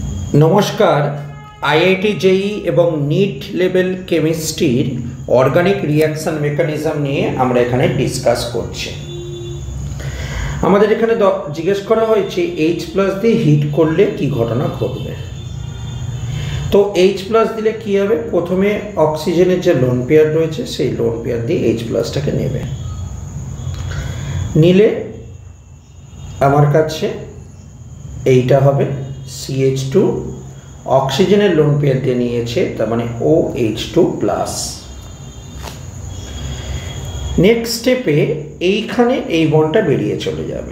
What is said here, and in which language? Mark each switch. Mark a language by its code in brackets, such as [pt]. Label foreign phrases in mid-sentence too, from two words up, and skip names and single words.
[bn] नमस्कार [en] IIT JEE [bn] एवं [en] NEET level chemistry organic reaction mechanism [bn] নিয়ে আমরা এখানে ডিসকাস করছি। আমাদের এখানে জিজ্ঞেস করা হয়েছে H+ দিয়ে হিট করলে কি ঘটনা ঘটবে। তো H+ দিলে কি হবে, প্রথমে অক্সিজেনের যে লোন পেয়ার রয়েছে সেই লোন পেয়ার দিয়ে H+ টাকে নেবে, নিলে আমার কাছে এইটা হবে CH2 অক্সিজেনের লোন পেয়ার দিয়ে নিয়েছে, তার মানে OH2+। [en] next step [bn] এইখানে এই বন্ডটা বেরিয়ে চলে যাবে।